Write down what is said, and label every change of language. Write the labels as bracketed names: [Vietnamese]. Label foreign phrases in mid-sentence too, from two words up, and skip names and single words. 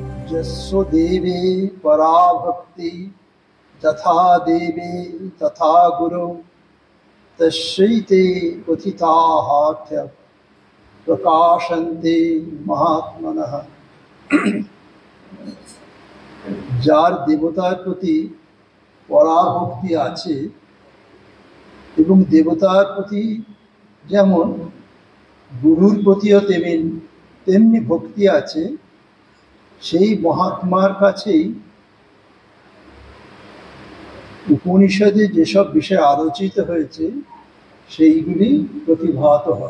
[Sanskrit] यस्व देवे परा भक्ति तथा देवे तथा गुरु तस्यैते क्वथिताः प्रकाशन्ते महात्मनः। [Bangla] যার দেবতার প্রতি পরাভক্তি আছে এবং দেবতার প্রতি যেমন গুরুর প্রতিও তেমনি ভক্তি আছে, সেই মহাত্মার কাছেই উপনিষদে যেসব বিষয় আলোচিত হয়েছে সেইগুলি প্রতিভাত হয়।